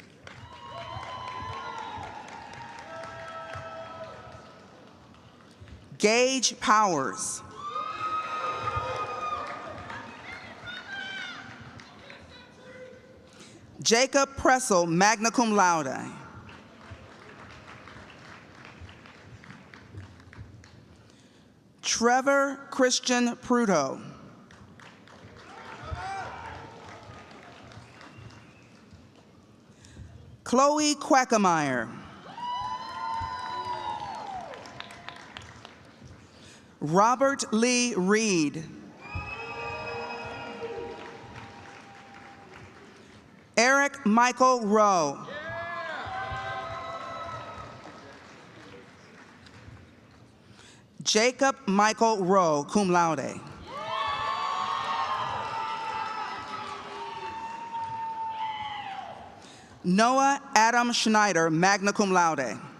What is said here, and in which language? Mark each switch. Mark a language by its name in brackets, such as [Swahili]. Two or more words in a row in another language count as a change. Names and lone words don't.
[English] Gage Powers. Jacob Pressel, [Latin] magna cum laude. [English] Trevor Christian Prudo. Chloe Quackemeyer. Robert Lee Reed. Eric Michael Rowe. Jacob Michael Rowe, [Latin] cum laude. [English] Noah Adam Schneider, [Latin] magna cum laude.